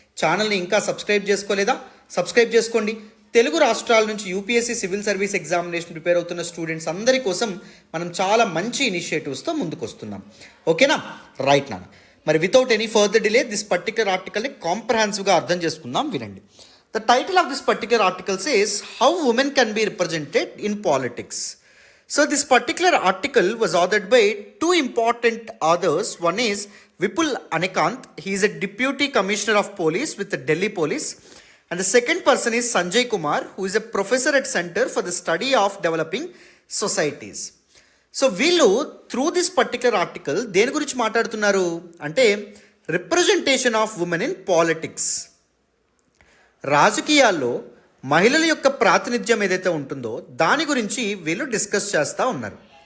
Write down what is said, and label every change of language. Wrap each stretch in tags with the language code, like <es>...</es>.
<te>ఛానల్ని ఇంకా సబ్స్క్రైబ్ చేసుకోలేదా? సబ్స్క్రైబ్ చేసుకోండి. తెలుగు రాష్ట్రాల నుంచి UPSC civil service examination prepare అవుతున్న స్టూడెంట్స్ అందరి కోసం మనం చాలా మంచి ఇనిషియేటివ్స్తో ముందుకు వస్తున్నాం. ఓకేనా? రైట్ నాన్న. మరి</te> <en>without any further delay this particular</en> <te>ఆర్టికల్ని కాంప్రహెన్సివ్గా అర్థం చేసుకుందాం. వినండి.</te> <en>The title of this particular article says how women can be represented in politics. So this particular article was authored by two important authors. One is Vipul Anikant. He is a Deputy Commissioner of Police with the Delhi Police. And the second person is Sanjay Kumar, who is a professor at Center for the Study of Developing Societies.</en> <te>So వీళ్ళు</te> <en>through this particular article</en> <te>దేని గురించి మాట్లాడుతున్నారు అంటే</te> <en>Representation of women in politics.</en> <te>రాజకీయాల్లో మహిళల యొక్క ప్రాతినిధ్యం ఏదైతే ఉంటుందో దాని గురించి వీళ్ళు డిస్కస్ చేస్తూ ఉన్నారు.</te>